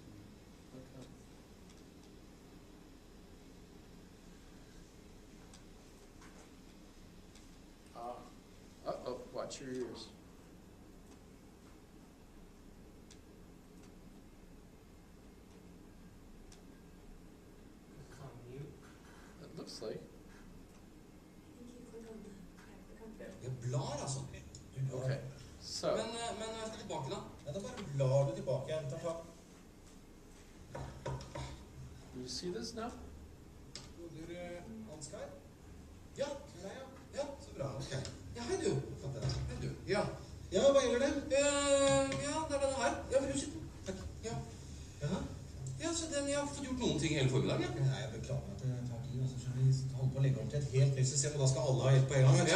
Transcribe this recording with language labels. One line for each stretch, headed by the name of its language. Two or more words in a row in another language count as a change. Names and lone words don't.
English: Okay. Uh-oh, watch your ears. It's on mute. It looks like.
Norwegian: Jeg blar, altså. Du blar.
English: Okay, so.
Norwegian: Men når jeg skal tilbake, da? Ja, da bare blar du tilbake igjen. Ta tak.
English: Do you see this now?
Norwegian: Broder Ansgar? Ja. Det er deg, ja. Ja. Så bra. Ok. Ja, hei du. Fatter jeg. Hei du. Ja. Ja, hva gjelder det? Ja, det er denne her. Ja, vil du sitte? Takk. Ja. Jaha. Ja, så den, jeg har fått gjort noen ting hele formiddagen. Ja. Nei, jeg beklager at det tar tid. Altså, skjønner vi holder på å legge om til et helt nytt system, og da skal alle ha hjelp på en gang.